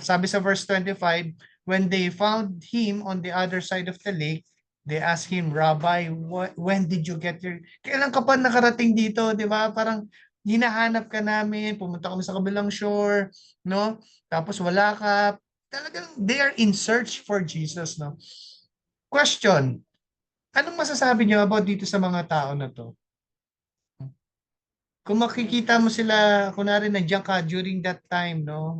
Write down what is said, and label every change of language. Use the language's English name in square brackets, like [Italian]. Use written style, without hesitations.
[Filipino] Sabi sa [English] verse 25, when they found him on the other side of the lake, they asked him, Rabbi, when did you get here? [Filipino] Kailan ka pa nakarating dito, di ba? Parang hinahanap ka namin, pumunta kami sa kabilang shore, no? Tapos wala ka. Talagang [English] they are in search for Jesus, no? [Filipino] Question, anong masasabi niyo about dito sa mga tao na to? kung makikita mo sila, kunwari nandiyan ka [English] during that time, [Filipino] no?